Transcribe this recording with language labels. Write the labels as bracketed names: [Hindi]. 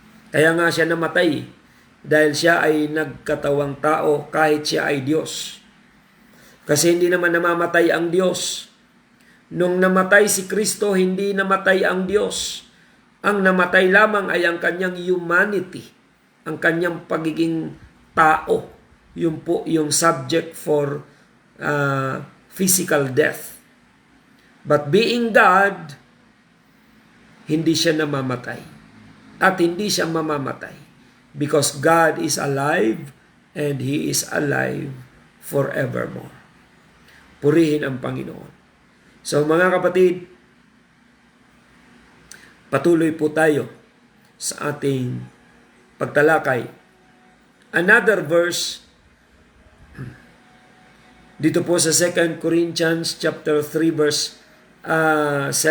[Filipino] Kaya nga siya namatay dahil siya ay nagkatawang tao kahit siya ay Diyos. Kasi hindi naman namamatay ang Diyos. Nung namatay si Kristo, hindi namatay ang Diyos. Ang namatay lamang ay ang kanyang humanity, ang kanyang pagiging tao. Yun po yung [English] subject for physical death. But being God, [Filipino] hindi siya namamatay. At hindi siya mamamatay. [English] Because God is alive and He is alive forevermore. [Filipino] Purihin ang Panginoon. So mga kapatid, patuloy po tayo sa ating pagtalakay. [English] Another verse [Filipino] dito po sa 2 Corinthians chapter 3 verse 17.